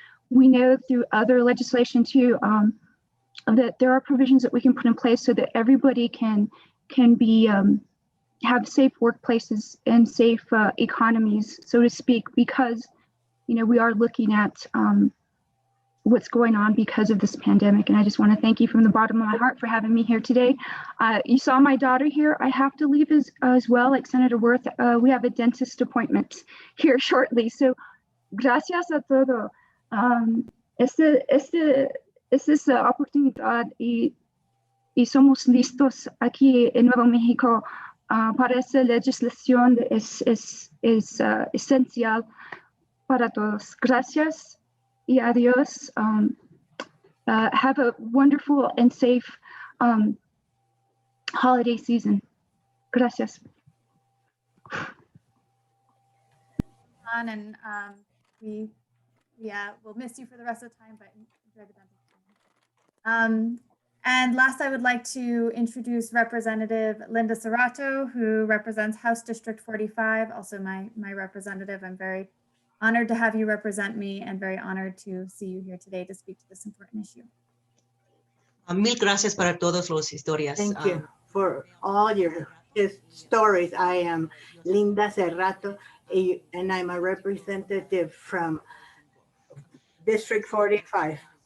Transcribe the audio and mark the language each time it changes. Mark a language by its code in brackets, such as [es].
[en] We know through other legislation too, that there are provisions that we can put in place so that everybody can be have safe workplaces and safe economies, so to speak, because we are looking at what's going on because of this pandemic. And I just want to thank you from the bottom of my heart for having me here today. You saw my daughter here. I have to leave as well, like Senator Worth. We have a dentist appointment here shortly. [es] So gracias a todo. Esta es la oportunidad y somos listos aquí en Nuevo México para esa legislación. Es esencial para todos. Gracias y adiós. [en] Have a wonderful and safe holiday season. [es] Gracias. [en] And we will miss you for the rest of the time, but enjoy the dentist. And last, I would like to introduce Representative Linda Serrato, who represents House District 45, also my representative. I'm very honored to have you represent me and very honored to see you here today to speak to this important issue. [es] Mil gracias para todos los historias. [en] Thank you for all your stories. I am Linda Serrato, and I'm a representative from District 45.